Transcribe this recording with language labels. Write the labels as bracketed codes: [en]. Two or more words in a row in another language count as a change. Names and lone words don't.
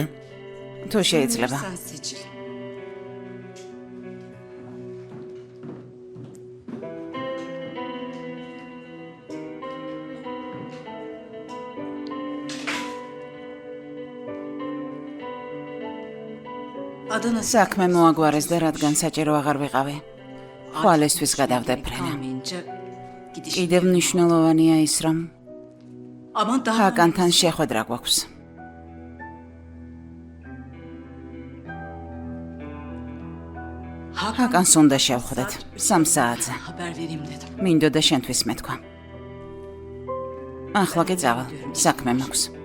[ka] თუ შეიძლება. [tr] Sen seçil. Adana [ka] საქმე მოაგვარეს და რადგან საჭირო აღარ ვიყავი. ხვალისთვის გადავდე ფრენა. [tr] kalmayınca gidiş. [ka] კიდევ მნიშვნელოვანია ის, რომ [tr] Ama daha [ka] ჰაკანთან შეხვედრა გვაქვს. ჰაკანს უნდა შევხვდეთ 3 საათზე. [tr] haber vereyim dedim. [ka] მინდოდა შენთვის მეთქვა. ახლა კი წავალ, საქმე მაქვს.